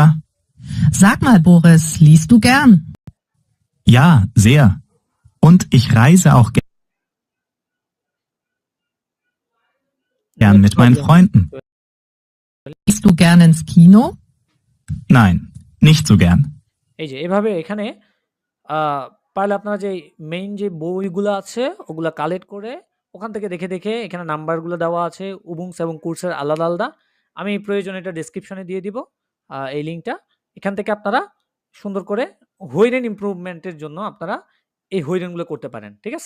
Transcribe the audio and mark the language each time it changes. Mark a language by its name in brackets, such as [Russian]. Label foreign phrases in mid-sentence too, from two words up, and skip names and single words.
[German] Sag mal Boris, liest du gern? Ja, sehr. Und ich reise auch gern mit meinen Freunden. Gehst du gern ins Kino? Nein, nicht so gern. [Bangla] এই যে এভাবে এখানে পারলে আপনারা যে মেইন যে বইগুলো আছে ওগুলা কালেক্ট করে ওখান থেকে দেখে দেখে, এখানে নাম্বারগুলো দেওয়া আছে উবুংস এবং কোর্সের আলাদা আলাদা। আমি প্রয়োজন এটা ডেসক্রিপশনে দিয়ে দিব এই লিঙ্কটা। এখান থেকে আপনারা সুন্দর করে হইরেন ইমপ্রুভমেন্টের জন্য আপনারা এই হইরেনগুলো করতে পারেন, ঠিক আছে?